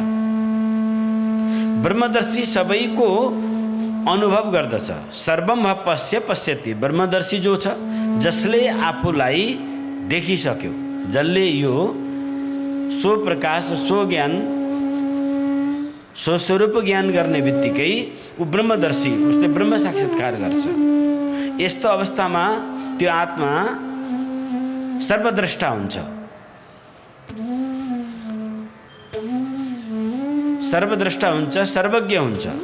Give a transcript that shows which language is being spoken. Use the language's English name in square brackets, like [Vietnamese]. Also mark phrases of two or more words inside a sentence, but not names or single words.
[Nepali] ब्रह्मदर्शी सबैको अनुभव गर्दछ। [Sanskrit] सर्वम पश्य पश्यति, [Nepali] ब्रह्मदर्शी जो छ जसले आफूलाई देखिसक्यो, जसले यो सो प्रकाश, सो ज्ञान, सो स्वरूप ज्ञान गर्ने बित्तिकै ऊ ब्रह्मदर्शी, उसले ब्रह्म साक्षात्कार गर्छ। यस्तो अवस्थामा त्यो आत्मा सर्वद्रष्टा हुन्छ, सर्वद्रष्टा हुन्छ, सर्वज्ञ हुन्छ।